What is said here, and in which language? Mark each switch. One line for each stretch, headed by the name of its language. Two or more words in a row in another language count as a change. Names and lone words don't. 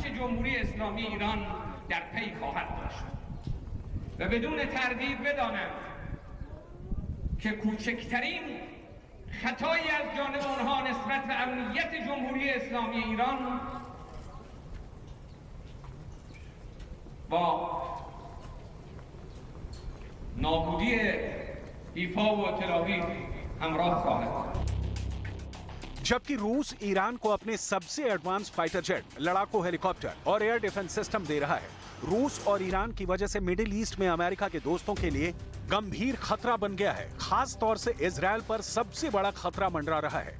Persian: جمهوری اسلامی ایران در پی خواهد داشت و بدون تردید بدانند که کوچکترین خطایی از جانب آنها نسبت به امنیت جمهوری اسلامی ایران با نابودی ایفا و تلاویو همراه خواهد بود.
Hindi: जबकि रूस ईरान को अपने सबसे एडवांस फाइटर जेट, लड़ाकू हेलीकॉप्टर और एयर डिफेंस सिस्टम दे रहा है। रूस और ईरान की वजह से मिडिल ईस्ट में अमेरिका के दोस्तों के लिए गंभीर खतरा बन गया है। खास तौर से इजरायल पर सबसे बड़ा खतरा मंडरा रहा है।